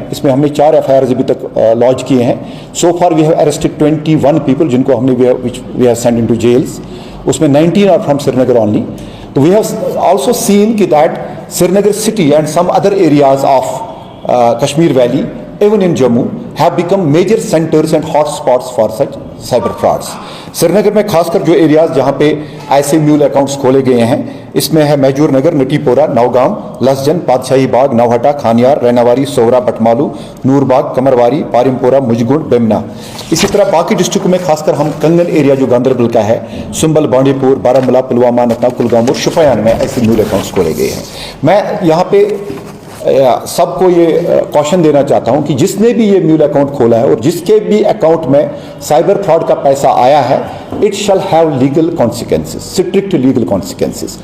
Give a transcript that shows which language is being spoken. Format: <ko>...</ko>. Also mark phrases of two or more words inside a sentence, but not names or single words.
<hi>इसमें हमने 4 FIRs अभी तक लॉन्च किए हैं।</hi> <en>So far we have arrested 21 people</en> <hi>जिनको हमने</hi> <en>we have send into jails. उसमें 19 are from Srinagar only. तो we have also seen कि that Srinagar city and some other areas of Kashmir valley, even in Jammu, have become major centers and hot spots for such cyber frauds.</en> <hi>श्रीनगर में खासकर जो एरियाज जहाँ पे ऐसे</hi> <en>mule accounts</en> <hi>खोले गए हैं, इसमें है मैजूर नगर, नटीपोरा, नौगाम, लसजन, पातशाही बाग, नौहटा, खानियार, रैनावारी, सोहरा, बटमालू, नूरबाग, कमरवारी, पारिमपोरा, मुजगुड़, बेमना। इसी तरह बाकी डिस्ट्रिक्ट में खासकर हम कंगन एरिया जो गांधरबल का है, सुंबल, बांडीपुर, बारामूला, पुलवामा, नत्ता, कुलगाम और शुपयान में ऐसे</hi> <en>mule accounts</en> <hi>खोले गए हैं। मैं यहाँ पे सबको ये कॉशन देना चाहता हूं कि जिसने भी ये</hi> <en>mule account</en> <hi>खोला है और जिसके भी अकाउंट में</hi> <en>cyber fraud</en> <hi>का पैसा आया है,</hi> <en>It shall have legal consequences, strict legal consequences.</en>